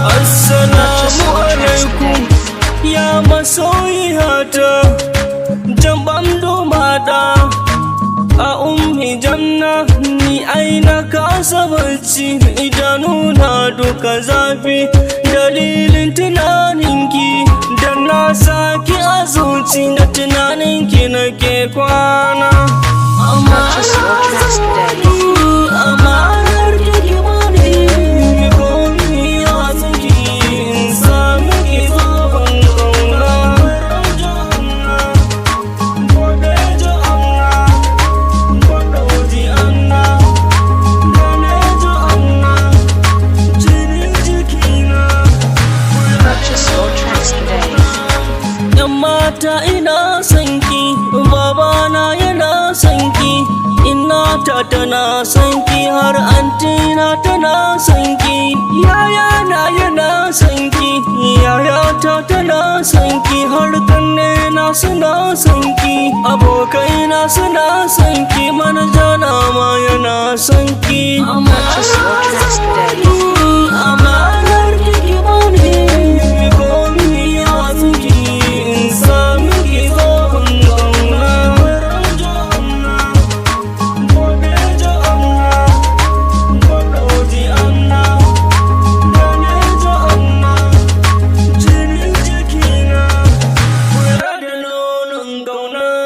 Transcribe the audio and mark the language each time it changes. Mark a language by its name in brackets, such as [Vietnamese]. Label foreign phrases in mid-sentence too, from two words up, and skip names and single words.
[Arabic] السلام عليكم, [Hausa] ya masoyiyata, jan bando mata, a ummi janna, ni ai na kasa bacci, idanuna duka zafi, dalilin tunaninki, da na saki a zuci, da tunaninki nake kwana. [English] Purchase your tracks today. [Hausa] Amanar ki ki bani, mi komi ya tsinki, in sami ki zo ban kauna. Gobe jo amma, gobe ji amma, dane jo amma, jinin jikina, kula da [English] Purchase your tracks today. [Hausa] Yan mata ina son ki, babana yana son ki, innata tana son ki, har antina tana son ki, yayana yana son ki, yayata tana son ki, har kannena suna son ki, abokaina suna son ki, manajana ma yana son ki. [English] Purchase your tracks today. [Hausa] Amanar ki ki bani, mi komi ya tsinki, in sami ki zo ban kauna. Gobe jo amma, gobe ji amma, dane jo amma, jinin jikina, kula da launin kauna.